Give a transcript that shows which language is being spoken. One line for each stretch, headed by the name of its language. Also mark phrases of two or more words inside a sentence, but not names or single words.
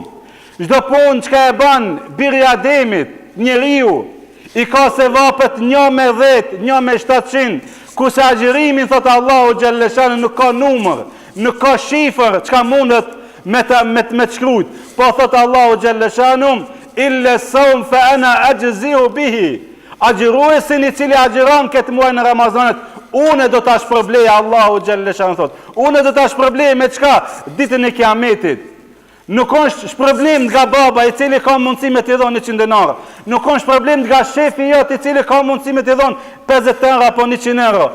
Albanian: Çdo punë çka e bën biri Ademit, njeriu, i ka se vapet 1 me 10, 1 me 700, ku se agjërimin, thot Allahu
Arabic: جل شأنه,
Albanian: nuk ka numër, nuk ka shifër çka mundet me të shkrujt. Po thot Allahu Gjellëshanum,
Arabic: إلا الصوم فأنا أجزي به.
Albanian: Agjiruesin i cili agjiron këtë muaj në Ramazanit, une do të shpërblej, Allahu Gjellëshanum thot. Une do të shpërblej me qka? Ditën e Kiametit. Nuk është shpërblim nga baba i cili ka mundësi me t'i dhonë 100 denarë. Nuk është shpërblim nga shefi jot i cili ka mundësi me t'i dhonë 50 euro apo 100 euro.